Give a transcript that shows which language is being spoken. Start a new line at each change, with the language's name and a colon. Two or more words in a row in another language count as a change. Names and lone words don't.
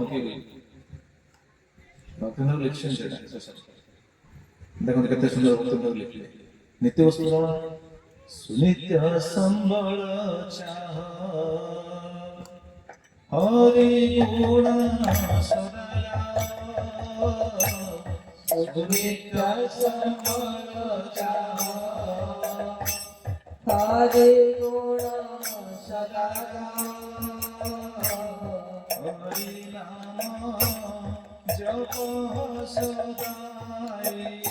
Odia: କିଏ ଭକ୍ତିନ୍ଦର ଲେଖିଛନ୍ତି ସେଇଟା ଶେଷରେ। ଦେଖନ୍ତୁ କେତେ ସୁନ୍ଦର ଭକ୍ତିନ୍ଦର ଲେଖିଲେ। ନିତ୍ୟ ବସ୍ତୁ କଣ? ସୁନିତ୍ୟ ସମ୍ବଳ ଚାହ ହରି ଗୁଣ ସଦା, ସୁନିତ୍ୟ ସମ୍ବଳ ଚାହ ହରି ଗୁଣ ସଦା ହରି ନାମ ଜପ ସଦାଇ,